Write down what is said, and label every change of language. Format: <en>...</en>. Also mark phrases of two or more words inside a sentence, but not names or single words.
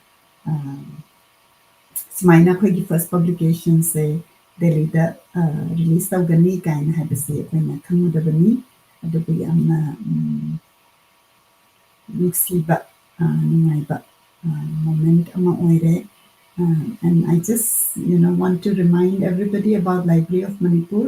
<mni>Smaina khoi ki</mni> <en>first publication</en> <mni>se Delhi da release tawgani kaina habase akhoi khangudabani adubu yamna nuksiba nungaiba moment ama oire.</mni> <en>And I just, want to remind everybody about Library of Manipur.</en>